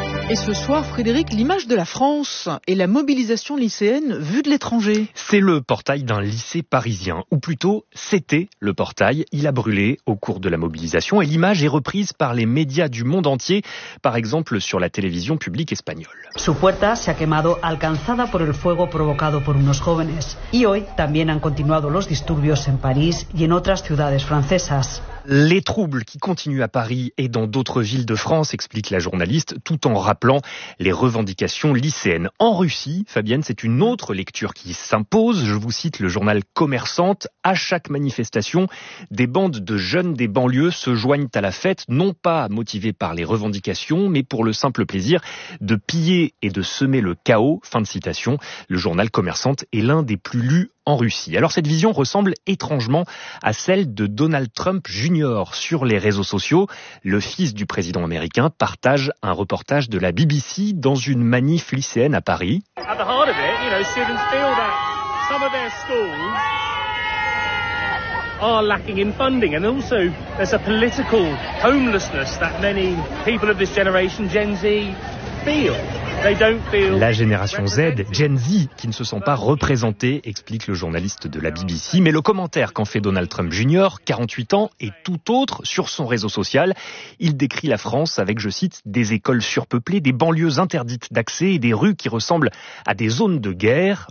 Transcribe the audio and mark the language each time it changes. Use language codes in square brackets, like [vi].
[fr] Et ce soir, Frédéric, l'image de la France et la mobilisation lycéenne vue de l'étranger. C'est le portail d'un lycée parisien, ou plutôt, c'était le portail. Il a brûlé au cours de la mobilisation et l'image est reprise par les médias du monde entier, par exemple sur la télévision publique espagnole. [es] Su puerta se ha quemado alcanzada por el fuego provocado por unos jóvenes. Y hoy también han continuado los disturbios en París y en otras ciudades francesas. [fr] Les troubles qui continuent à Paris et dans d'autres villes de France, explique la journaliste, tout en rappelant les revendications lycéennes. En Russie, Fabienne, c'est une autre lecture qui s'impose. Je vous cite le journal Commerçante. À chaque manifestation, des bandes de jeunes des banlieues se joignent à la fête, non pas motivées par les revendications, mais pour le simple plaisir de piller et de semer le chaos. Fin de citation. Le journal Commerçante est l'un des plus lus en Russie. Alors cette vision ressemble étrangement à celle de Donald Trump Jr. sur les réseaux sociaux. Le fils du président américain partage un reportage de la BBC dans une manif lycéenne à Paris. [en] At the heart of it, you know, students feel that some of their schools are lacking in funding, and also there's a political homelessness that many people of this generation, Gen Z, feel. [fr] La génération Z, Gen Z, qui ne se sent pas représentée, explique le journaliste de la BBC. Mais le commentaire qu'en fait Donald Trump Jr., 48 ans, est tout autre sur son réseau social. Il décrit la France avec, je cite, des écoles surpeuplées, des banlieues interdites d'accès et des rues qui ressemblent à des zones de guerre.